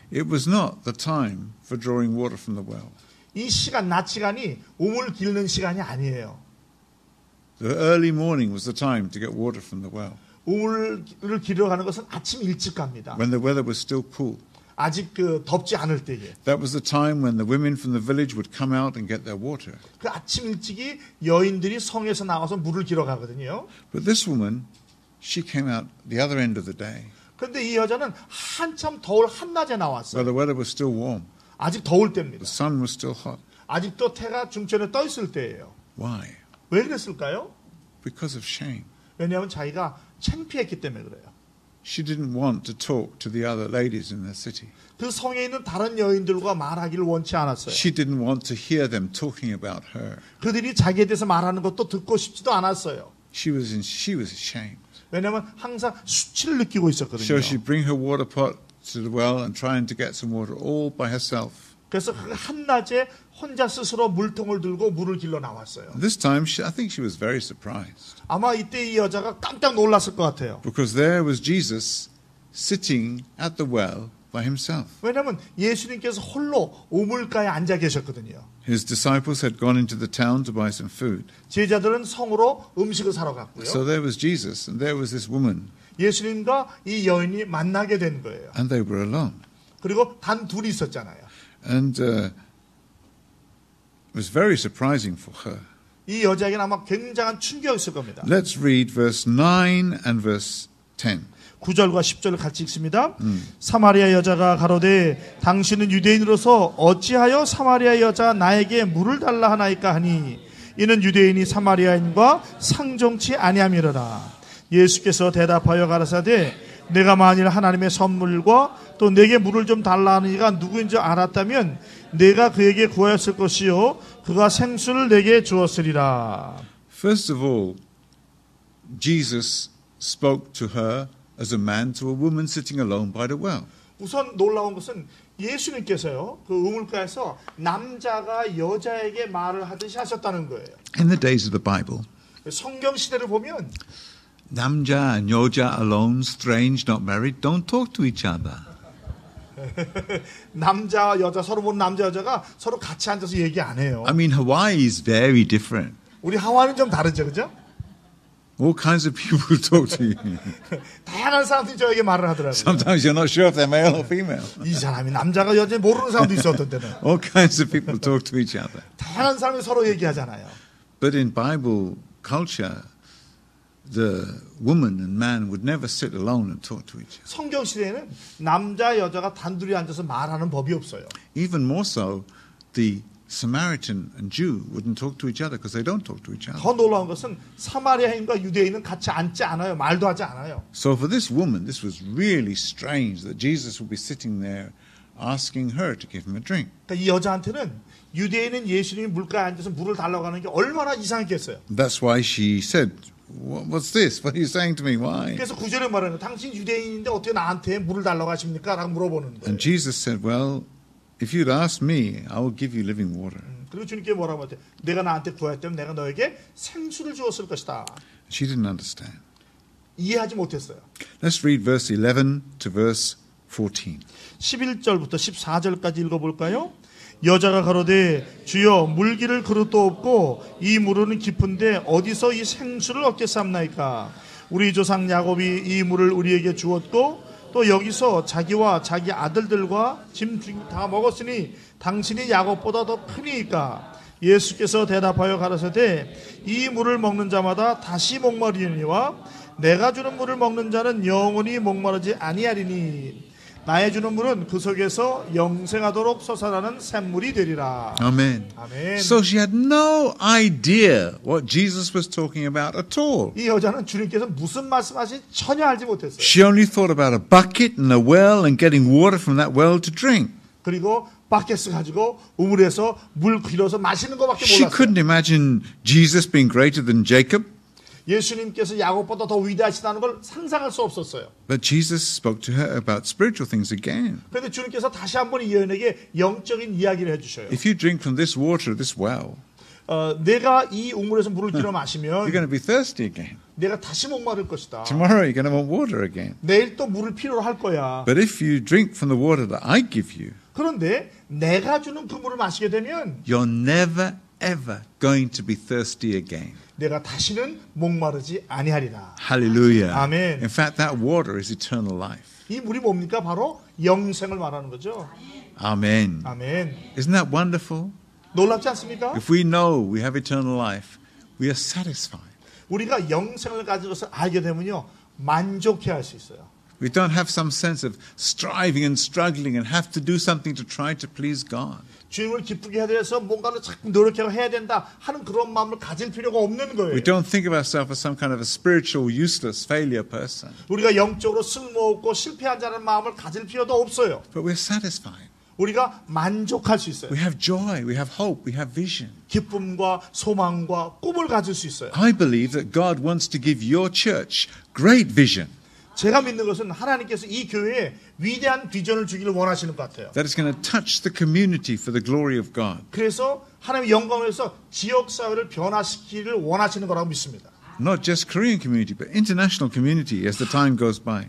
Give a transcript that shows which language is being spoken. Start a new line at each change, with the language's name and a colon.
English: It was not the time for drawing water from the well.
Korean: 이 시간, 낮 시간이 우물 길는 시간이 아니에요.
English: The early morning was the time to get water from the well.
Korean: 우물을 길러 가는 것은 아침 일찍 갑니다.
English: When the weather was still cool.
Korean: 아직 덥지 않을 때에.
English: That was the time when the women from the village would come out and get their water.
Korean: 그 아침 일찍이 여인들이 성에서 나와서 물을 길어 가거든요.
English: But this woman, she came out the other end of the day.
Korean: 그런데 이 여자는 한참 더울 한낮에
English: Where
Korean: 나왔어요.
English: the weather was still warm.
Korean: 아직 더울 때입니다.
English: The sun was still hot.
Korean: 아직도 태가 중천에 떠 있을 때예요.
English: Why?
Korean: 왜 그랬을까요?
English: Because of shame.
Korean: 왜냐하면 자기가 창피했기 때문에 그래요.
English: She didn't want to talk to the other ladies in the city.
Korean: 그 성에 있는 다른 여인들과 말하기를 원치 않았어요.
English: She didn't want to hear them talking about her.
Korean: 그들이 자기에 대해서 말하는 것도 듣고 싶지도 않았어요.
English: She was ashamed.
Korean: 왜냐하면 항상 수치를 느끼고 있었거든요.
English: So she'd bring her water pot to the well and trying to get some water all by herself.
Korean: 그래서 그 한낮에 혼자 스스로 물통을 들고 물을 길러 나왔어요.
English: This time, I think she was very surprised.
Korean: 아마 이때 이 여자가 깜짝 놀랐을 것 같아요.
English: Because there was Jesus sitting at the well by himself.
Korean: 왜냐하면 예수님께서 홀로 우물가에 앉아 계셨거든요.
English: His disciples had gone into the town to buy some food.
Korean: 제자들은 성으로 음식을 사러 갔고요.
English: So there was Jesus and there was this woman.
Korean: 예수님과 이 여인이 만나게 된 거예요.
English: And they were alone.
Korean: 그리고 단 둘이 있었잖아요.
English: And it was very surprising for her.
Korean: 이 여자에게는 아마 굉장한 충격이었을 겁니다.
English: Let's read verse 9 and verse 10.
Korean: 9절과 10절을 같이 읽습니다. 사마리아 여자가 가로되 당신은 유대인으로서 어찌하여 사마리아 여자 나에게 물을 달라 하나이까 하니 이는 유대인이 사마리아인과 상종치 아니함이로라. 예수께서 대답하여 가라사대 내가 만일 하나님의 선물과 또 내게 물을 좀 달라 하는 이가 누구인지 알았다면 내가 그에게 구하였을 것이요 그가 생수를 내게 주었으리라.
English: First of all, Jesus spoke to her as a man to a woman sitting alone by the well.
Korean: 우선 놀라운 것은 예수님께서요 그 우물가에서 남자가 여자에게 말을 하듯이 하셨다는 거예요.
English: In the days of the Bible,
Korean: 성경 시대를 보면
English: 남자 and 여자 alone, strange, not married, don't talk to each other.
Korean: 남자 여자 서로 보는 남자 여자가 서로 같이 앉아서 얘기 안 해요.
English: I mean, Hawaii is very different.
Korean: 우리 하와이는 좀 다르죠, 그죠?
English: All kinds of people talk to you.
Korean: 다양한 사람들이 저에게 말을 하더라고요.
English: Sometimes you're not sure if they're male or female.
Korean: 이 사람이 남자가 여자 모르는 사람도 있었던 때는.
English: All kinds of people talk to each other.
Korean: 다양한 사람이 서로 얘기하잖아요.
English: But in Bible culture, the woman and man would never sit alone and talk to each other.
Korean: 성경 시대에는 남자 여자가 단둘이 앉아서 말하는 법이 없어요.
English: Even more so, the Samaritan and Jew wouldn't talk to each other because they don't talk to each other.
Korean: 더 놀라운 것은 사마리아인과 유대인은 같이 앉지 않아요. 말도 하지 않아요.
English: So for this woman, this was really strange that Jesus would be sitting there asking her to give him a drink.
Korean: 그러니까 이 여자한테는 유대인은 예수님이 물가에 앉아서 물을 달라고 하는 게 얼마나 이상했겠어요.
English: That's why she said, "What's this? What are you saying to me? Why?"
Korean: 그래서 9절에 말하는 거예요. 당신 유대인인데 어떻게 나한테 물을 달라고 하십니까? 라고 물어보는 거예요.
English: And Jesus said, "Well, if you'd asked me, I will give you living water."
Korean: 그리고 주님께 뭐라고 하죠? 내가 나한테 구했다면 내가 너에게 생수를 주었을 것이다.
English: She didn't understand.
Korean: 이해하지 못했어요.
English: Let's read verse 11 to verse 14.
Korean: 11절부터 14절까지 읽어볼까요? 여자가 가로되 주여 물기를 그릇도 없고 이 물은 깊은데 어디서 이 생수를 얻겠사옵나이까? 우리 조상 야곱이 이 물을 우리에게 주었고 또 여기서 자기와 자기 아들들과 짐 다 먹었으니 당신이 야곱보다 더 크니까? 예수께서 대답하여 가라사대 이 물을 먹는 자마다 다시 목마르니와 내가 주는 물을 먹는 자는 영원히 목마르지 아니하리니 나의 주는 물은 그 속에서 영생하도록 솟아나는 샘물이 되리라.
English: Amen.
Korean: 아멘.
English: So she had no idea what Jesus was talking about at all.
Korean: 이 여자는 주님께서 무슨 말씀하신지 전혀 알지 못했어요.
English: She only thought about a bucket and a well and getting water from that well to drink.
Korean: 그리고 바켓을 가지고 우물에서 물 길어서 마시는 것밖에
English: She
Korean: 몰랐어요.
English: couldn't imagine Jesus being greater than Jacob.
Korean: 예수님께서 야곱보다 더 위대하시다는 걸 상상할 수 없었어요.
English: But Jesus spoke to her about spiritual things again.
Korean: 그런데 주님께서 다시 한번 이 여인에게 영적인 이야기를 해주셔요.
English: If you drink from this water, this well,
Korean: 내가 이 우물에서 물을 길어 마시면
English: you're going to be thirsty again.
Korean: 내가 다시 목마를 것이다.
English: Tomorrow you're going to want water again.
Korean: 내일 또 물을 필요로 할 거야.
English: But if you drink from the water that I give you,
Korean: 그런데 내가 주는 그 물을 마시게 되면
English: you're never, ever going to be thirsty again.
Korean: 내가 다시는 목마르지 아니하리라.
English: Hallelujah. Amen. In fact, that water is eternal life.
Korean: 이 물이 뭡니까? 바로 영생을 말하는 거죠.
English: Amen.
Korean: 아멘.
English: Isn't that wonderful?
Korean: 놀랍지 않습니까?
English: If we know we have eternal life, we are satisfied.
Korean: 우리가 영생을 가지고서 알게 되면요. 만족해 할 수 있어요.
English: We don't have some sense of striving and struggling and have to do something to try to please God.
Korean: 주님을 기쁘게 해야 돼서 뭔가를 자꾸 노력하고 해야 된다 하는 그런 마음을 가질 필요가 없는 거예요.
English: We don't think of ourselves as some kind of a spiritual, useless failure person.
Korean: 우리가 영적으로 쓸모없고 실패한 자라는 마음을 가질 필요도 없어요.
English: But we're satisfied.
Korean: 우리가 만족할 수 있어요.
English: We have joy, we have hope, we have vision.
Korean: 기쁨과 소망과 꿈을 가질 수 있어요.
English: I believe that God wants to give your church great vision.
Korean: 제가 믿는 것은 하나님께서 이 교회에 위대한 비전을 주기를 원하시는 것 같아요.
English: That is going to touch the community for the glory of God.
Korean: 그래서 하나님의 영광을 위해서 지역사회를 변화시키기를 원하시는 거라고 믿습니다.
English: Not just Korean community, but international community as the time goes by.